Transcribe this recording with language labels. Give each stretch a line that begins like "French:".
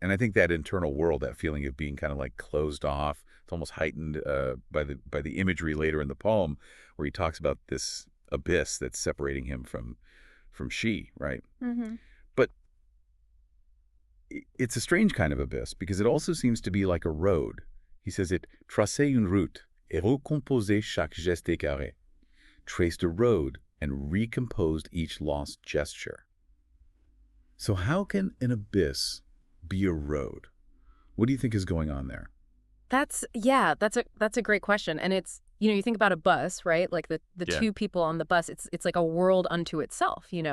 English: And I think that internal world, that feeling of being kind of closed off, it's almost heightened by the imagery later in the poem where he talks about this abyss that's separating him from she, right? But it's a strange kind of abyss because it also seems to be like a road. He says it
French: traçait une route et recomposait chaque geste égaré.
English: Traced a road and recomposed each lost gesture. So how can an abyss be a road? What do you think is going on there? That's a great question. And it's, you think about a bus, right? The two people on the bus, it's like a world unto itself,